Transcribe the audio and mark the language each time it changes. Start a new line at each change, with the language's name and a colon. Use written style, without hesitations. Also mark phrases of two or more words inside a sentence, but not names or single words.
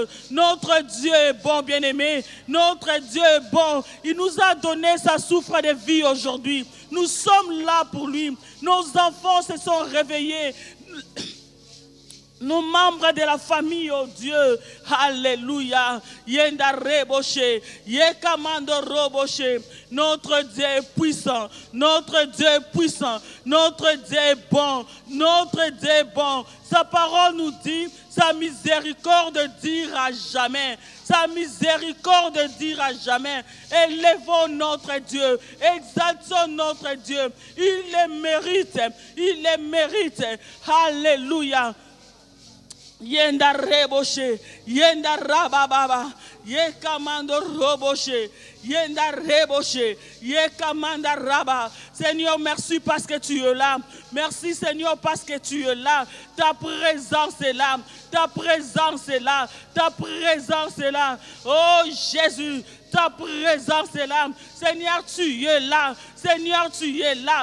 French: Notre Dieu est bon, bien-aimé. Notre Dieu est bon. Il nous a donné sa souffle de vie aujourd'hui. Nous sommes là pour lui. Nos enfants se sont réveillés. Nos membres de la famille, oh Dieu, alléluia, yenda reboshe, yekamando roboshe, notre Dieu est puissant, notre Dieu est puissant, notre Dieu est bon, notre Dieu est bon. Sa parole nous dit, sa miséricorde dira jamais, sa miséricorde dira jamais. Élevons notre Dieu, exaltons notre Dieu, il le mérite, il le mérite, alléluia. Yenda reboshe, yenda rabababa, yekamando roboshe, yenda reboshe, yekamanda raba. Seigneur, merci parce que tu es là. Merci Seigneur parce que tu es là. Ta présence est là. Ta présence est là. Ta présence est là. Oh Jésus, ta présence est là. Seigneur, tu es là. Seigneur, tu es là.